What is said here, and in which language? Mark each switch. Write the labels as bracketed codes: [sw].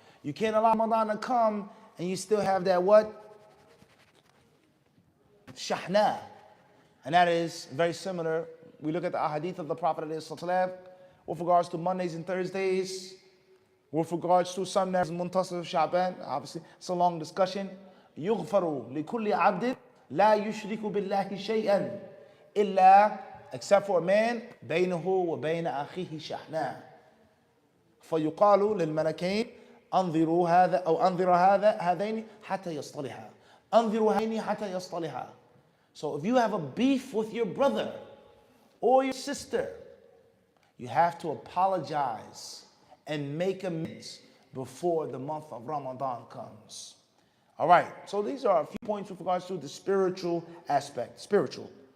[en] You can't allow Ramadan to come and you still have that what? Shahna. And that is very similar. We look at the ahadith of the Prophet ﷺ with regards to Mondays and Thursdays, with regards to Sundays and Muntasaf Sha'ban. Obviously, it's a long discussion. [ar] يغفر لكل عبد لا يشرك بالله شيئا إلا, [en] except for a man [ar] بينه وبين أخيه شحناء فيقال للملكين أنظروا هذا أو أنظر هذين حتى يصطلحا أنظروا هذين حتى يصطلحا. [en] So if you have a beef with your brother or your sister, you have to apologize and make amends before the month of Ramadan comes. All right, so these are a few points with regards to the spiritual aspect. Spiritual.